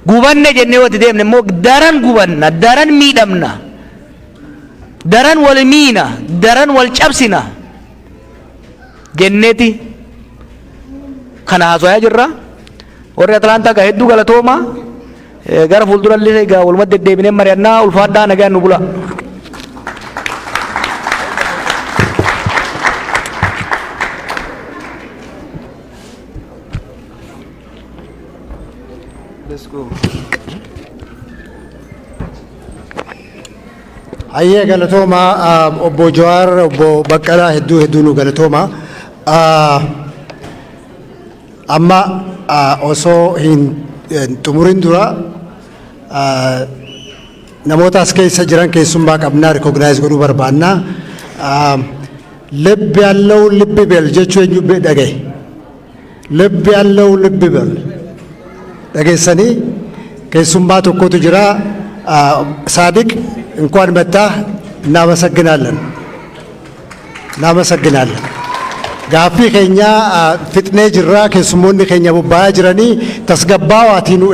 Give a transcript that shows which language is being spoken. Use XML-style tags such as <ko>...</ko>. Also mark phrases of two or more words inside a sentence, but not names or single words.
<om>gubanne jennee wati deemne immoo daran gubanna, daran miidhamna, daran wal miina, daran wal cabsina jenneeti kana haasa'aa jirra. Warri Atlaantaa gaa hedduu galatooma. Gara fuuldurallee gaa walumaa deddeebinee mari'annaa. Ulfaadhaa nagaan nu bula.</om> <en>Let's go.</en> <om>Ayyee galatooma obbo Jawaar obbo Baqqalaa hedduu nu galatooma. Amma osoo hin xumurin dura namoota as keessa jiran keessummaa qabnaa rikognaayis godhuu barbaanna.</om> <am>ልብ ያለው ልብ ይበል</am> <om>jechuun eenyu dhagaye.</om> <am>ልብ ያለው ልብ ይበል</am> <om>dhageessanii keessummaa tokkotu jira.</om> <am>ሳዲቅ እንኳን መጣህ እናመሰግናለን።</am> <om>Gaaffii keenya fixnee jirra keessummoonni keenya bobba'aa jiranii tasgabbaawatiin</om>